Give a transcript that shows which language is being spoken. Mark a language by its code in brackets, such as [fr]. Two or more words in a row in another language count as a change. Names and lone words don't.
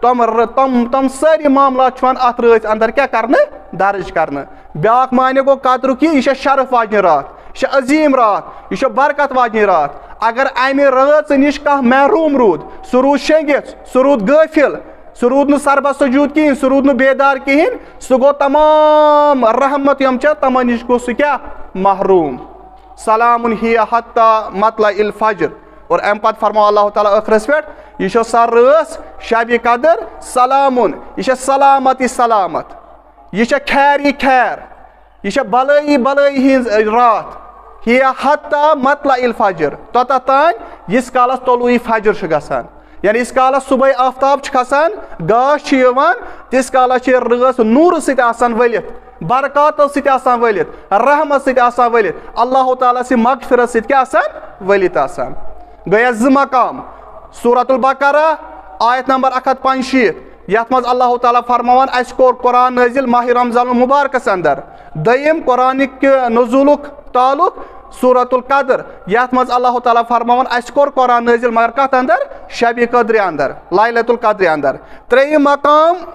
[ks] تِم سٲری معاملات چھِ یِوان اتھ رٲژ انٛدر کیٛاہ کرنہٕ درٕج کرنہٕ بیٛاکھ معنے گوٚو قدرُک یہِ چھےٚ شرف واجنہِ رات یہِ چھےٚ عظیٖم رات یہِ چھےٚ برکت واجنہِ رات اگر امہِ رٲژ نِش کانٛہہ محروٗم روٗد سُہ روٗد شیٚنگِتھ سُہ روٗد غٲفِل سُہ روٗد نہٕ سربت سجوٗد کِہینۍ سُہ روٗد نہٕ بیدار کِہینۍ سُہ گوٚو تمام رحمت یِم چھےٚ تِمن نِش گوٚو سُہ کیٛاہ محروٗم سلامُن [ar] ہِیَ حتیٰ مطلع الفجر [ks] اور امہِ پتہٕ فرماو اللہ تعالیٰ ٲخرس پٮ۪ٹھ یہِ چھےٚ سۄ رٲژ شبِ قدر سلامُن یہِ چھےٚ سلامتی سلامت یہِ چھےٚ خیری خیر یہِ چھےٚ بلٲیی بلٲیی ہٕنٛز رات [ar] ہِیَ حتیٰ مطلع الفجر [ks] توٚتتھ تانۍ ییٖتِس کالس طلوٗعی فجر چھُ گژھان یعنی ییٖتِس کالس صبحٲے آفتاب چھُ کھسان گاش چھُ یِوان تیٖتِس کالس چھِ رٲژ نوٗرٕ سۭتۍ آسان ؤلِتھ برکاتو سۭتۍ آسان ؤلِتھ رحمت سۭتۍ آسان ؤلِتھ اللہ تعالیٰ سٕنٛدِ مغفرت سۭتۍ کیٛاہ آسان ؤلِتھ آسان گٔے اَسہِ زٕ مقام سورۃ البقرہ آیت نمبر 165 یتھ منٛز اللہ تعالیٰ فرماوان اَسہِ کوٚر قرآن نٲزِل ماہِ رمضان المبارکس انٛدر دوٚیِم قرآنٕکۍ نزوٗلُک تعلق سورۃ القدر یتھ منٛز اللہ تعالیٰ فرماوان اَسہِ کوٚر قرآن نٲزِل مگر کتھ انٛدر شبِ قدرِ انٛدر لایلۃ القدرِ انٛدر ترٛیٚیِم مقام